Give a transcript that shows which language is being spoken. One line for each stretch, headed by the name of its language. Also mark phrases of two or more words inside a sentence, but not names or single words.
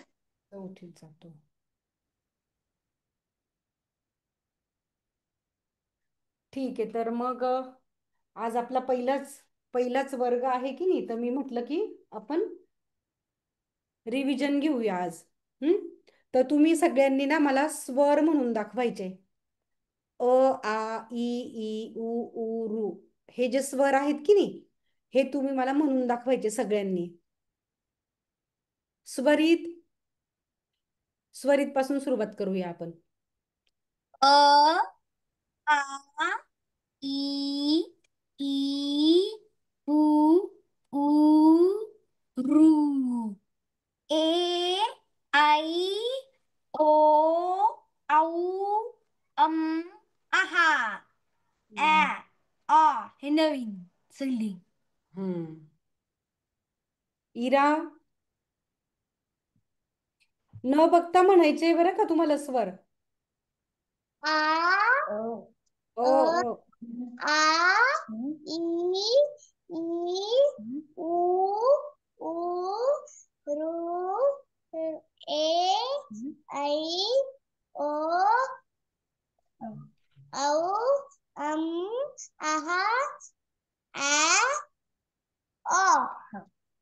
Marathi: चौथीत जातो. ठीक आहे. तर मग आज आपला पहिलाच वर्ग आहे की नाही, तर मी म्हटलं की आपण रिव्हिजन घेऊया आज. तर तुम्ही सगळ्यांनी ना मला स्वर म्हणून दाखवायचे. अ, आ, इ, उ, रू. हे जे स्वर आहेत की नाही, हे तुम्ही मला म्हणून दाखवायचे सगळ्यांनी. स्वरित स्वरित पासून सुरुवात करूया आपण. अ आ ई ई उ ऊ रू. ए आई ओ औ अम आहा ऍ आ. हे नवीन सल्ली. हम्म. इरा. न बघता म्हणायचे बरं का तुम्हाला स्वर. आ ओ अ ओ. आ ई ई उ ऊ रू ए ऐ ओ औ अम आहा आ अ.